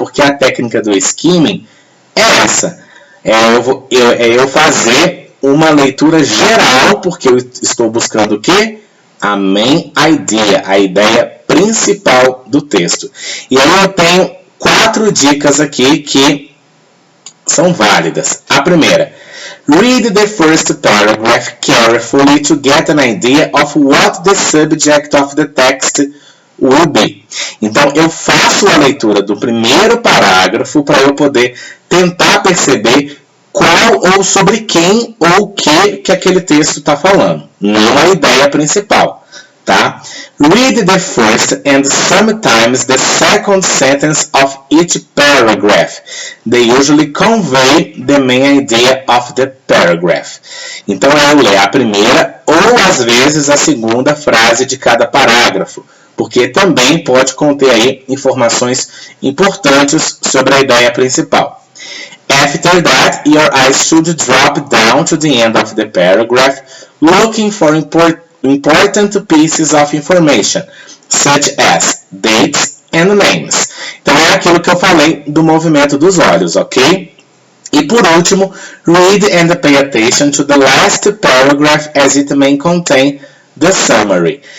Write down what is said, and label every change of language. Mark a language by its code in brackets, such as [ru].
[pt] Porque a técnica do skimming é essa. Eu fazer uma leitura geral, porque eu estou buscando o quê? [en] A main idea, [pt] a ideia principal do texto. E aí eu tenho 4 dicas aqui que são válidas. A primeira, [en] read the first paragraph carefully to get an idea of what the subject of the text will be. [pt] Então, eu faço a leitura do primeiro parágrafo para eu poder tentar perceber qual ou sobre quem ou o que aquele texto está falando, não a ideia principal. Tá? [en] Read the first and sometimes the second sentence of each paragraph. They usually convey the main idea of the paragraph. [pt] Então, eu leio a primeira ou, às vezes, a segunda frase de cada parágrafo, porque também pode conter aí informações importantes sobre a ideia principal. [en] After that, your eyes should drop down to the end of the paragraph, looking for important pieces of information, such as dates and names. [pt] Então, é aquilo que eu falei do movimento dos olhos, ok? E por último, [en] read and pay attention to the last paragraph as it may contain the summary.